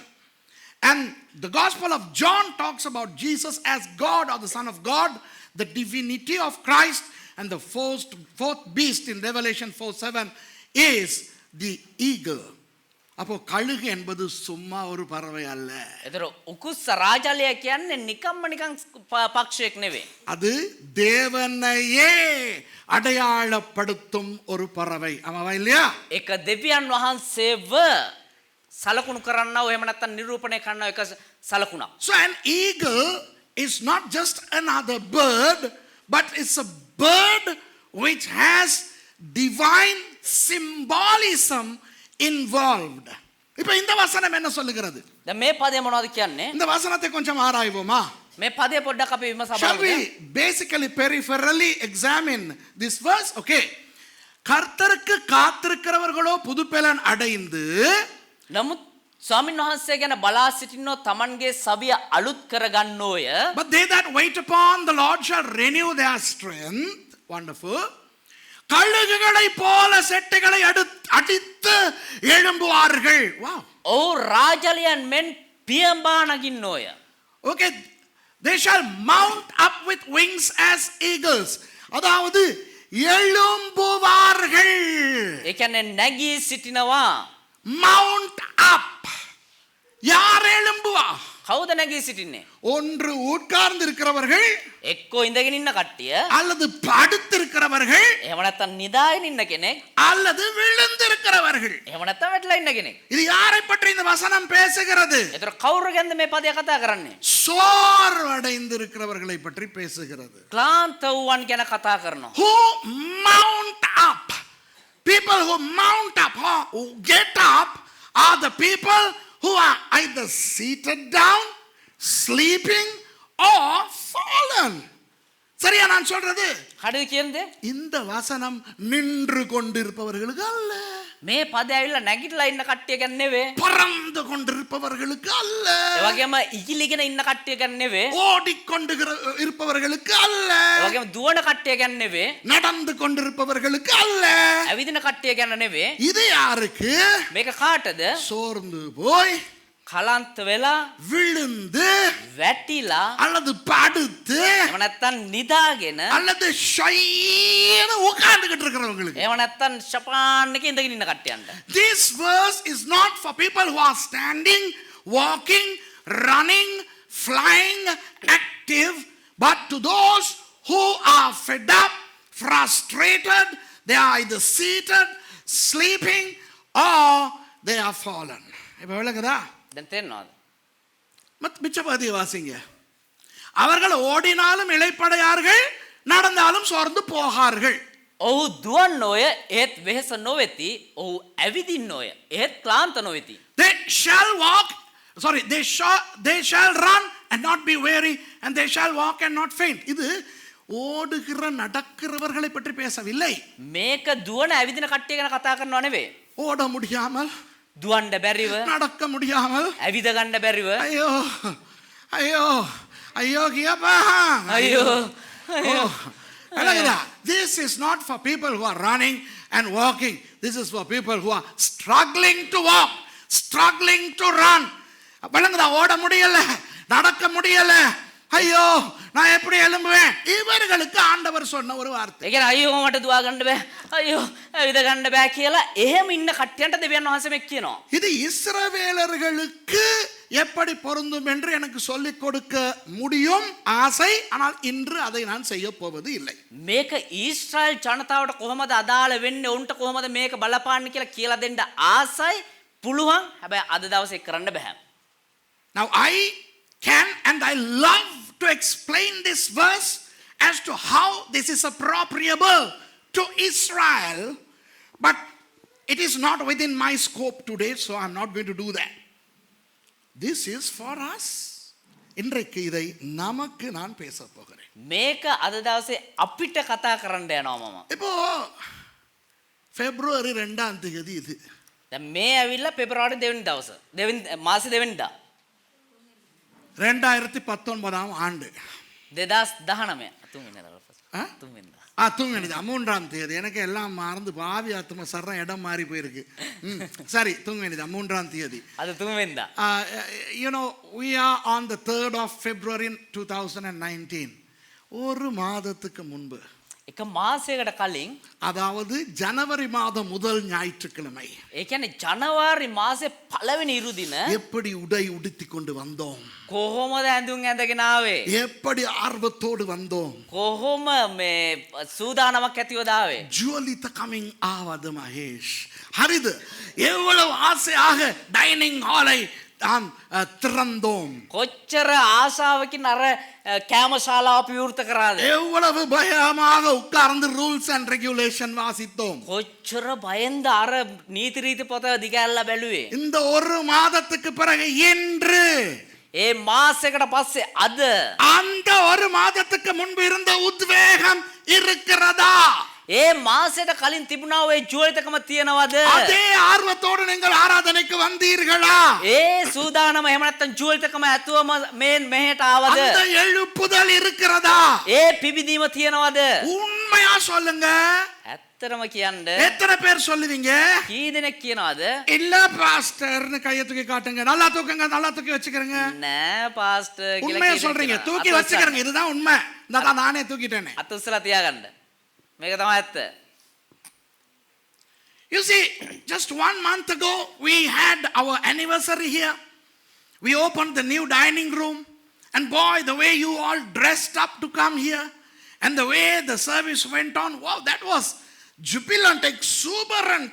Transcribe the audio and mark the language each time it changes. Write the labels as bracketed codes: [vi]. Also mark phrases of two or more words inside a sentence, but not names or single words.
[en] And the Gospel of John talks about Jesus as God or the Son of God, the divinity of Christ, and the fourth beast in Revelation 4:7 is the eagle. [ta] அப்போ கழுகு என்பது சும்மா ஒரு பறவை அல்ல. [si] එතකොට උකුස්ස රාජාලියා කියන්නේ නිකම්ම පක්ෂියෙක් නෙවෙයි. [ta] அது தேவனையே அடையாளப்படுத்தும் ஒரு பறவை. ஆமாவா இல்லையா? [si] ඒක දෙවියන් වහන්සේව සලකුණු කරන්නව එහෙම නැත්නම් නිරූපණය කරන්නව එක සලකුණක්. [en] So an eagle is not just another bird, but it's a bird which has divine symbolism involved. [ta] இப்போ இந்த வசனம் என்ன சொல்லுகிறது? [si] දැන් මේ පදේ මොනවද කියන්නේ? [ta] இந்த வசனத்தை கொஞ்சம் ஆராய்வோமா? [si] මේ පදේ පොඩ්ඩක් අපි විමසා [en] Shall [si] බලමු. [en] we basically peripherally examine this verse? Okay. [ta] கர்த்தருக்கு காத்திருக்கிறவர்களோ புதுப்பெலன் அடைந்து. [si] නමුත් ස්වාමීන් වහන්සේ ගැන බලා සිටින්නෝ Tamanගේ සවිය අලුත් කරගන්නෝය. [en] But they that wait upon the Lord shall renew their strength. Wonderful. [ta] கழுகுகளை போல செட்டைகளை அடித்து எழும்புவார்கள். [en] Wow. [si] ඔව් රාජලියන් මෙන් පියඹා නගින්නෝය. [en] Okay. They shall mount up with wings as eagles. [ta] அதாவது எழும்புவார்கள். [si] ඒ කියන්නේ නැගී සිටිනවා. [en] Mount up. [ta] யார் எழும்புவா? [si] කවුද නැගී සිටින්නේ? [ta] ஒன்று உட்கார்ந்து இருக்கிறவர்கள், [si] එක්කෝ ඉඳගෙන ඉන්න කට්ටිය, [ta] அல்லது படுத்திருக்கிறவர்கள், [si] එහෙම නැත්නම් නිදාගෙන ඉන්න කෙනෙක්, [ta] அல்லது விழுந்திருக்கிறவர்கள். [si] එහෙම නැත්නම් වැටලා ඉන්න කෙනෙක්. [ta] இது யாரை பற்றி இந்த வசனம் பேசுகிறது? [si] ඒතර කවුරු ගැනද මේ පදය කතා කරන්නේ? [ta] சோர்வடைந்திருக்கிறவர்களை பற்றி பேசுகிறது. [si] ක්ලාන්ත වූවන් ගැන කතා කරනවා. [en] Who mount up? People who mount up, who get up, are the people who are either seated down, sleeping, or fallen. [ta] சரியா நான் சொல்றது? [si] හරිද කියන්නේ? [ta] இந்த வசனம் நின்று கொண்டிருப்பவர்களுக்கு அல்ல, [si] මේ පදේ ඇවිල්ලා නැගිටලා ඉන්න කට්ටිය ගැන නෙවෙයි. [ta] பறந்து கொண்டிருப்பவர்களுக்கு அல்ல, [si] ඒ වගේම ඉගිලිගෙන ඉන්න කට්ටිය ගැන නෙවෙයි. [ta] ஓடிக்கொண்டு இருப்பவர்களுக்கு அல்ல, [si] ඒ වගේම දුවන කට්ටිය ගැන නෙවෙයි. [ta] நடந்து கொண்டிருப்பவர்களுக்கு அல்ல. [si] ඇවිදින කට්ටිය ගැන නෙවෙයි. [ta] இது யாருக்கு? [si] මේක කාටද? [ta] சோர்ந்து போய் [si] කලන්ත වෙලා [ta] விழுந்து [si] වැටිලා [ta] அல்லது படுத்து [si] එහෙම නැත්නම් නිදාගෙන [ta] அல்லது ஷைன்னு உட்கார்ந்துகிட்டு இருக்கிறவங்களுக்கு. [si] එහෙම නැත්නම් ෂපාන් එකේ ඉඳගෙන ඉන්න කට්ටියන්ට. [en] This verse is not for people who are standing, walking, running, flying, active, but to those who are fed up, frustrated, they are either seated, sleeping, or they are fallen. [ta] இப்ப விளக்குதா? [si] දැන් තේරෙනවද? [ta] மிச்ச பகுதியை வாசிங்க. அவர்கள் ஓடினாலும் இளைப்படையார்கள், நடந்தாலும் சோர்ந்து போகார்கள். [si] ඔහු දුවන්නෝය ඒත් වෙහෙස නොවෙති. ඔහු ඇවිදින්නෝය ඒත් ක්ලාන්ත නොවෙති. [en] They shall walk, they shall run and not be weary, and they shall walk and not faint. [ta] இது ஓடுகிற நடக்கிறவர்களை பற்றி பேசவில்லை. [si] මේක දුවන ඇවිදින කට්ටිය ගැන කතා කරනව නෙවෙයි. [ta] ஓட முடியாமல், [si] දුවන්න බැරිව, [ta] நடக்க முடியாமல், [si] ඇවිද ගන්න බැරිව, [ta] ஐயோ ஐயோ ஐயோ கியப்பா, [si] අයියෝ [ta] விளங்குதா? [en] This is not for people who are running and walking. This is for people who are struggling to walk, struggling to run. [ta] விளங்குதா? ஓட முடியல, நடக்க முடியல, ஐயோ நான் எப்படி எழும்புவேன்? இவர்களுக்கு ஆண்டவர் சொன்ன ஒரு வார்த்தை. [si] ඒ කියන්නේ අයියෝ මට දුවා ගන්න බෑ, අයියෝ ඇවිද ගන්න බෑ කියලා එහෙම ඉන්න කට්ටියන්ට දෙවියන් වහන්සේ මේ කියනවා. [ta] இது இஸ்ரவேலர்களுக்கு எப்படி பொருந்தும் என்று எனக்கு சொல்லிக் கொடுக்க முடியும் ஆசை, ஆனால் இன்று அதை நான் செய்ய போவது இல்லை. [si] මේක ඊශ්‍රායල් ජනතාවට කොහොමද අදාළ වෙන්නේ, උන්ට කොහොමද මේක බලපාන්නේ කියලා දෙන්න ආසයි, පුළුවන්. හැබැයි අද දවසේ කරන්න බෑ. [en] Now I can and I love to explain this verse as to how this is appropriable to Israel, but it is not within my scope today, so I'm not going to do that. This is for us. [ta] இன்றைக்கு இதை நமக்கு நான் பேச போகிறேன். [si] මේක අද දවසේ අපිට කතා කරන්න යනවා මම. [ta] இப்போ பிப்ரவரி 2ஆம் தேதி இது. [si] දැන් මේ ඇවිල්ලා පෙබරවාරි 2 වෙනි දවස. මාසේ 2 වෙනිදා. [ta] 2019 ஆண்டு. [si] 2019 3 වෙනිදා. 3 වෙනිදா. [ta] 3 வெனிதா 3ஆம் தேதி. எனக்கு எல்லாம் மறந்து பாவி ஆத்ம சர்ற இடம் மாறி போயிருக்கு. சரி, 3 வெனிதா 3ஆம் தேதி. [si] அது 3 වෙනිදා. [en] You know, we are on the 3rd of February 2019. [ta] ஒரு மாதத்துக்கு முன்பு, [si] එක මාසයකට කලින්, [ta] அதாவது ஜனவரி மாதம் முதல் ஞாயிற்றுக்கிழமை, [si] ඒ කියන්නේ ජනවාරි මාසේ පළවෙනි ඉරු දින [ta] எப்படி உடை உடுத்தி கொண்டு வந்தோம், [si] කොහොමද ඇඳුම් ඇඳගෙන ආවේ, [ta] எப்படி ஆர்வத்தோடு வந்தோம், [si] කොහොම මේ සූදානමක් ඇතිවද ආවේ. [ta] ஜுவலித கமிங் ஆவது மகேஷ், ஹரிது எவ்வளவு ஆசையாக டைனிங் ஹாலை நாம் திறந்தோம், [si] කොච්චර ආශාවකින් අර කෑම ශාලාව පියුර්ත කරාද, [ta] எவ்வளவு பயமாக உட்கார்ந்து [en] rules and regulation [ta] வாசித்தோம், [si] කොච්චර බයෙන්ද අර නීති රීති පොත දිගැල්ලා බැලුවේ. [ta] இந்த ஒரு மாதத்துக்கு பிறகு இன்று, [si] ඒ මාසයකට පස්සේ අද [ta] அந்த ஒரு மாதத்துக்கு முன்பு இருந்த உத்வேகம் இருக்கிறதா? [si] ඒ මාසයට කලින් තිබුණා ඔය ජීවිතකම තියනවද? [ta] அதே ஆர்வத்தோடு நீங்கள் ஆராதனைக்கு வந்தீர்களா? [si] ඒ සූදානම එහෙම නැත්නම් ජීවිතකම ඇතුවම මේ මෙහෙට ආවද? [ta] அந்த எழுப்புதல் இருக்கிறதா? [si] ඒ පිබිදීම තියනවද? [ta] உண்மையா சொல்லுங்க. [si] ඇත්තටම කියන්න [ta] எத்தனை பேர் சொல்லுவீங்க? [si] කී දෙනෙක් කියනවද? [ta] இல்ல பாஸ்டர்னு கையை தூக்கி காட்டுங்க. நல்லா தூக்குங்க, நல்லா தூக்கி வச்சுக்கிறங்க. [si] නෑ පාස්ටර් කියලා [ta] உண்மையா சொல்றீங்க, தூக்கி வச்சுக்கிறங்க. இதுதான் உண்மை. இதான் நானே தூக்கிட்டேனே. [si] අත උස්සලා තියාගන්න. මේක තමයි ඇත්ත. [en] You see, just 1 month ago we had our anniversary here. We opened the new dining room, and boy, the way you all dressed up to come here and the way the service went on, wow, that was jubilant, exuberant.